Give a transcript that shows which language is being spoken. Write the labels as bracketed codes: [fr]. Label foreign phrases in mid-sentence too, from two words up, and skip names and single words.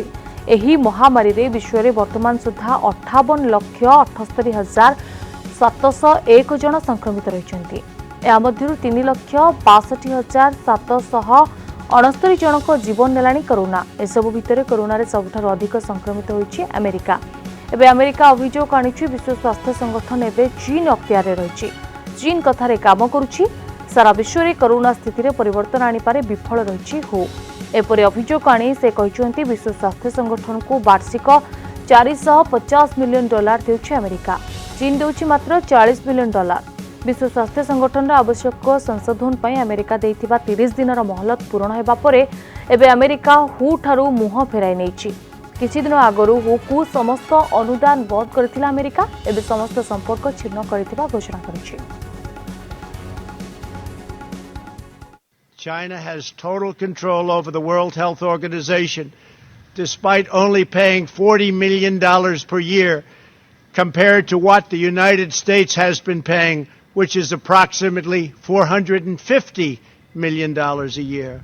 [or] ଏହି ମହାମାରୀ ରେ ବିଶ୍ୱ ମେଁ ବର୍ତ୍ତମାନ ସୁଦ୍ଧା 58,78,701 ଜଣ ସଂକ୍ରମିତ ରହିଛନ୍ତି। ଏହା ମଧ୍ୟରୁ 3,62,769 ଜଣଙ୍କ ଜୀବନ ନେଲାଣି କୋରୋନା। ଏସବୁ ଭିତର କୋରୋନା ରେ ସବୁଠାରୁ ଅଧିକ ସଂକ୍ରମିତ ହୋଇଛି ଆମେରିକା। ଏବେ ଆମେରିକା ଅଭିଯୋଗ ଆଣିଛି ବିଶ୍ୱ ସ୍ୱାସ୍ଥ୍ୟ ସଂଗଠନ ଏବେ ଚୀନ ଅଖତିଆର ରହିଛି। ଚୀନ କଥାରେ କାମ କରୁଛି। ସାରା ବିଶ୍ୱ ମେଁ କୋରୋନା ସ୍ଥିତି ରେ ପରିବର୍ତ୍ତନ ଆଣି ପାରେ ବିଫଳ ରହିଛି ହୋ। ଏପରି ଅଭିଯୋଗ ଆଣି ସେ କହିଛନ୍ତି ବିଶ୍ୱ ସ୍ୱାସ୍ଥ୍ୟ ସଂଗଠନ କୁ ବାର୍ଷିକ $450 ମିଲିୟନ ଦେଉଛି ଆମେରିକା। ଚୀନ ଦେଉଛି ମାତ୍ର $40 ମିଲିୟନ। ବିଶ୍ୱ ସ୍ୱାସ୍ଥ୍ୟ ସଂଗଠନ ଆବଶ୍ୟକ ସଂଶୋଧନ ପର ଆମେରିକା ଦେଇଥିବା 30 ଦିନର ମହଲତ ପୂର୍ଣ୍ଣ ହେବା ପରେ ଏବେ ଆମେରିକା ହୁ ଠାରୁ ମୁହଁ ଫେରାଇ ନେଇଛି। କିଛି ଦିନ ଆଗରୁ ହୁ କୁ ସମସ୍ତ ଅନୁଦାନ ବନ୍ଦ କରିଥିଲା ଆମେରିକା। ଏବେ ସମସ୍ତ ସମ୍ପର୍କ ଛିନ୍ନ କରିଥିବା ଘୋଷଣା କରିଛି। [en] China has total control over the World Health Organization, despite only paying $40 million per year compared to what the United States has been paying, which is approximately $450 million a year.